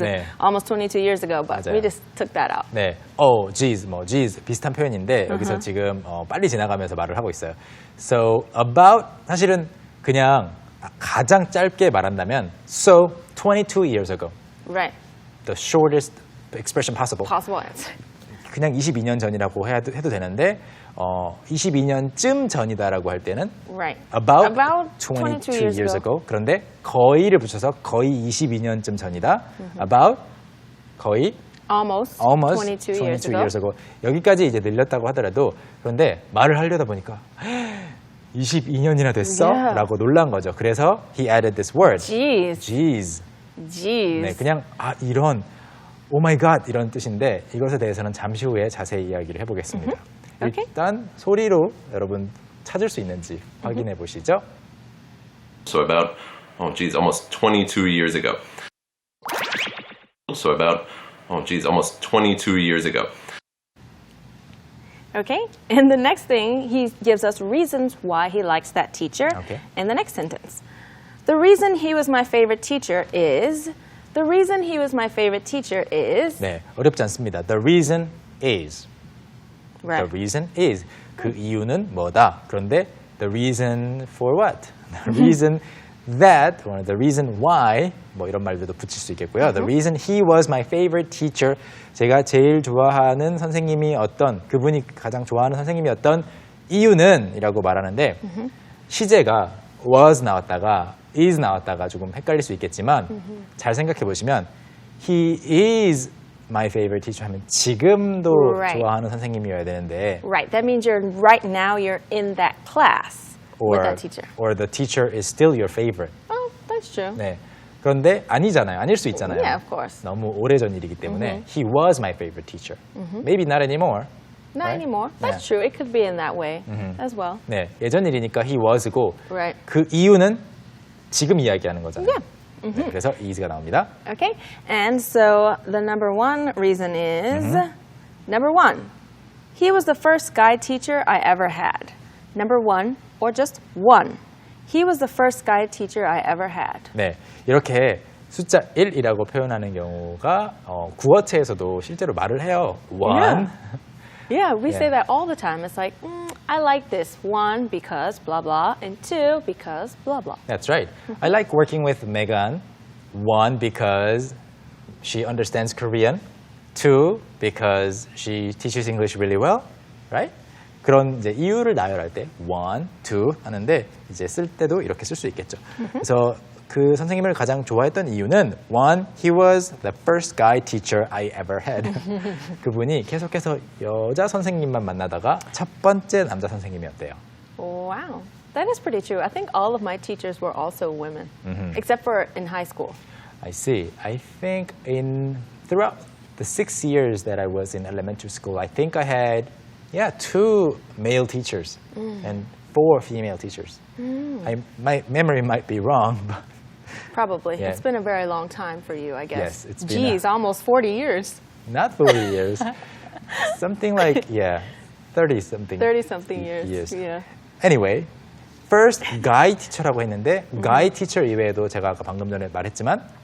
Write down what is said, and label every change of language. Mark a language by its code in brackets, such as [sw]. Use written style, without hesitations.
[ko] 네. [en] almost 22 years ago, but [ko] 맞아요. [en] we just took that out. [ko] 네, geez, geez 비슷한 표현인데 여기서 지금 빨리 지나가면서 말을 하고 있어요. [en] So about [ko] 사실은 그냥 가장 짧게 말한다면 [en] so 22 years ago, Right. the shortest expression possible. Possible answer. [ko] 그냥 22년 전이라고 해도 되는데 22년쯤 전이다라고 할 때는 [en] Right. about 22 years ago. [ko] 그런데 거의를 붙여서 거의 22년쯤 전이다. [en] About [ko] 거의 [en] Almost 22 years ago. [ko] 여기까지 이제 늘렸다고 하더라도 그런데 말을 하려다 보니까 22년이나 됐어? [en] Yeah. [ko] 라고 놀란 거죠. 그래서 [en] he added this word. Geez. Geez. Geez. [ko] 네, 그냥 이런 [en] oh my god [ko] 이런 뜻인데 이것에 대해서는 잠시 후에 자세히 이야기를 해보겠습니다. [en] Okay. [ko] 일단 소리로 여러분 찾을 수 있는지 확인해 보시죠. [en] So about, oh geez, almost 22 years ago. So about, oh geez, almost 22 years ago. Okay. And the next thing, he gives us reasons why he likes that teacher. Okay. In the next sentence. The reason he was my favorite teacher is. The reason he was my favorite teacher is. [ko] 네, 어렵지 않습니다. [en] The reason is. Right. The reason is. [ko] 그 이유는 뭐다. 그런데 [en] the reason for what? The reason that, or the reason why, [ko] 뭐 이런 말들도 붙일 수 있겠고요. [en] The reason he was my favorite teacher. [ko] 제가 제일 좋아하는 선생님이 그분이 가장 좋아하는 선생님이었던 이유는 이라고 말하는데 시제가 was 나왔다가 is 나왔다가 조금 헷갈릴 수 있겠지만 잘 생각해 보시면 [en] he is my favorite teacher [ko] 하면 지금도 [en] Right. [ko] 좋아하는 선생님이어야 되는데 [en] Right. That means right now you're in that class with that teacher. or the teacher is still your favorite. Oh, that's true. [ko] 네. 그런데 아니잖아요. 아닐 수 있잖아요. [en] Yeah, of course. [ko] 너무 오래전 일이기 때문에 [en] he was my favorite teacher. Maybe not anymore. Not Right? anymore. That's true. It could be in that way as well. [ko] 네, 예전 일이니까 [en] he was [ko] 고 [en] Right. [ko] 그 이유는 지금 이야기하는 거잖아요. [en] Yeah. [ko] 네, 그래서 is가 나옵니다. [en] Okay. And so the number one reason is number one. He was the first guide teacher I ever had. Number one, or just one. He was the first guide teacher I ever had. 네, 이렇게 숫자 1이라고 표현하는 경우가 구어체에서도 실제로 말을 해요. one. Yeah, we say Yeah. that all the time. It's like, I like this. One, because blah, blah. And two, because blah, blah. That's right. I like working with Megan. One, because she understands Korean. Two, because she teaches English really well. Right? [ko] 그런 이제 이유를 나열할 때 one, two 하는데 이제 쓸 때도 이렇게 쓸 수 있겠죠. 그래서 그 선생님을 가장 좋아했던 이유는 [en] one, he was the first guy teacher I ever had. [ko] 그분이 계속해서 여자 선생님만 만나다가 첫 번째 남자 선생님이었대요. [en] Wow. That is pretty true. I think all of my teachers were also women, except for in high school. I see. I think throughout the 6 years that I was in elementary school, I think I had 2 male teachers and 4 female teachers. My memory might be wrong, but Probably. Yeah. It's been a very long time for you, I Yes, guess. it's been Geez, almost 40 years. not 40 years. Something like 30-something. 30-something years. Yeah. Anyway, first guy teacher [ko] 라고 했는데 guy teacher 이외에도 제가 아까 방금 전에 말했지만